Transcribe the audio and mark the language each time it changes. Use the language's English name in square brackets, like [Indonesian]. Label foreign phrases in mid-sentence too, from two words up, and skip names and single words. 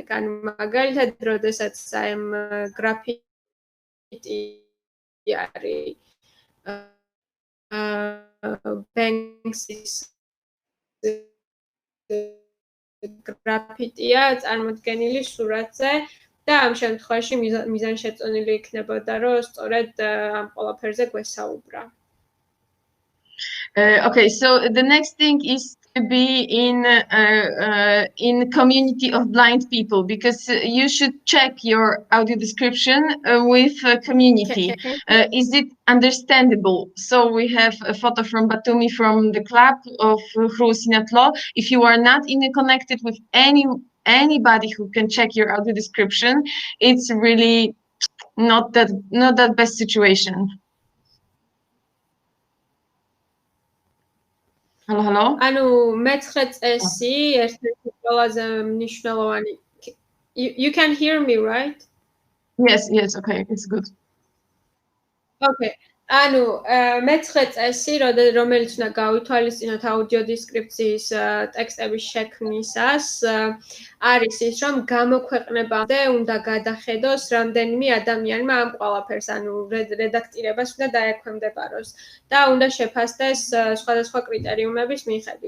[Georgian] ანუ მაგალითად, როდესაც ამ გრაფიტი არის Banksy-ს გრაფიტია წარმოდგენილი სურათზე და ამ შემთხვევაში მიზანშეწონილი იქნებოდა, რომ სწორედ ამ ყველაფერზე გვესაუბრა. [English] Okay, so the next thing is to be in community of blind people, because you should check your audio description with community. Is it understandable? So we have a photo from Batumi from the club of უსინათლო. If you are not connected with anybody who can check your audio description, it's really not that best situation. Hello. [Georgian] ანუ მე-9 წესი ერთ-ერთი ყველაზე მნიშვნელოვანი. [English] You can hear me, right? Yes, okay, it's good. Okay. [Georgian] ანუ მე-9 წესი, რომელიც უნდა გავითვალისწინოთ აუდიო დესკრიფციის ტექსტების შექმნისას, არის ის, რომ გამოქვეყნებამდე უნდა გადახედოს რამდენიმე ადამიანმა ამ ყველაფერს, ანუ რედაქტირებას უნდა დაექვემდებაროს და უნდა შეფასდეს სხვადასხვა კრიტერიუმების მიხედვით.